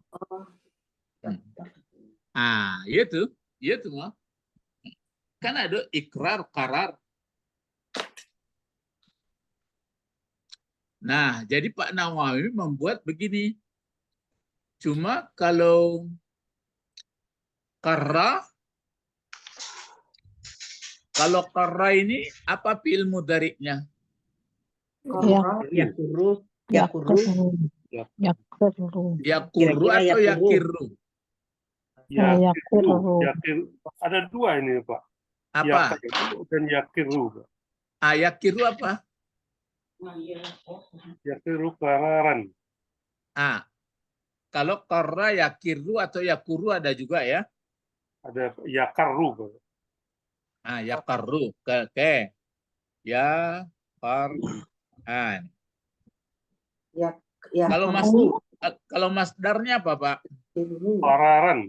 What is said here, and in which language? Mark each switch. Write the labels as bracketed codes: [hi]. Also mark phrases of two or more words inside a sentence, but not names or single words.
[id] Itu mah. Kan ada ikrar, karar. Nah, jadi Pak Nawawi membuat begini. Cuma kalau karra ini apa fi'il mudhari'nya? Yakuru. Yaqirru. Yaqirru. Yakuru Kira-kira atau yakuru. yakirru? Yakiru. Yakiru. Ada dua ini, Pak. Apa? Yakiru dan yakiru, Pak. Yakiru apa? [ar] يقر قرارا. [id] Kalau [ar] قر يقر [id] atau yakuru ada juga ya? Ada yakarru, Pak. Yakarru. Oke. Ya, Ya. kalau masdarnya apa, Pak? Kararan.